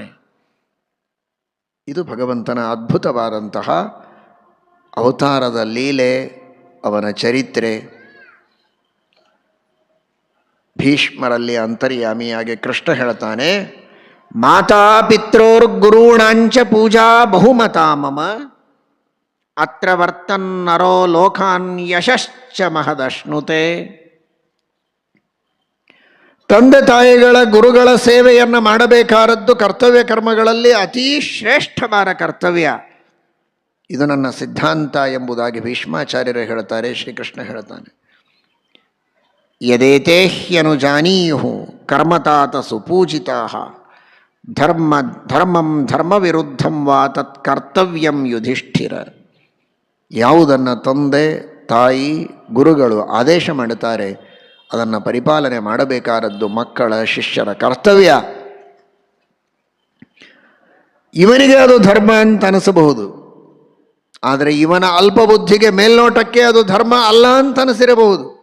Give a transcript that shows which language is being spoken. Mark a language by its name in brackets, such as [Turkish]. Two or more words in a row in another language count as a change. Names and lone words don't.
[Kannada] ಇದು ಭಗವಂತನ ಅದ್ಭುತವಾದಂತಹ ಅವತಾರದ ಲೀಲೆ, ಅವನ ಚರಿತ್ರೆ. ಭೀಷ್ಮರಲ್ಲಿ ಅಂತರ್ಯಾಮಿಯಾಗಿ ಕೃಷ್ಣ ಹೇಳ್ತಾನೆ, [Sanskrit] ಮಾತಾ ಪಿತ್ರೋರ್ಗುರುಣಾಂಚ ಪೂಜಾ ಬಹುಮತಾ ಮಮ ಅತ್ರ ವರ್ತನ್ನರೋ ಲೋಕಾನ್ ಯಶಶ್ಚ ಮಹದಶ್ನುತೆ. [Kannada] ತಂದೆ ತಾಯಿಗಳ ಗುರುಗಳ ಸೇವೆಯನ್ನು ಮಾಡಬೇಕಾದದ್ದು ಕರ್ತವ್ಯ ಕರ್ಮಗಳಲ್ಲಿ ಅತೀ ಶ್ರೇಷ್ಠವಾದ ಕರ್ತವ್ಯ. ಇದು ನನ್ನ ಸಿದ್ಧಾಂತ ಎಂಬುದಾಗಿ ಭೀಷ್ಮಾಚಾರ್ಯರು ಹೇಳ್ತಾರೆ. ಶ್ರೀಕೃಷ್ಣ ಹೇಳ್ತಾನೆ, [Sanskrit] ಯದೇತೇ ಹ್ಯನುಜಾನೀಯು ಕರ್ಮತಾತ ಸುಪೂಜಿತಾ ಧರ್ಮಂ ಧರ್ಮವಿರುದ್ಧಂ ವಾ ತತ್ ಕರ್ತವ್ಯಂ ಯುಧಿಷ್ಠಿರ. [Kannada] ಯಾವುದನ್ನು ತಂದೆ ತಾಯಿ ಗುರುಗಳು ಆದೇಶ ಮಾಡುತ್ತಾರೆ ಅದನ್ನು ಪರಿಪಾಲನೆ ಮಾಡಬೇಕಾದದ್ದು ಮಕ್ಕಳ ಶಿಷ್ಯರ ಕರ್ತವ್ಯ. ಇವನಿಗೆ ಅದು ಧರ್ಮ ಅಂತ ಅನಿಸಬಹುದು, ಆದರೆ ಇವನ ಅಲ್ಪಬುದ್ಧಿಗೆ ಮೇಲ್ನೋಟಕ್ಕೆ ಅದು ಧರ್ಮ ಅಲ್ಲ ಅಂತ ಅನಿಸಿರಬಹುದು.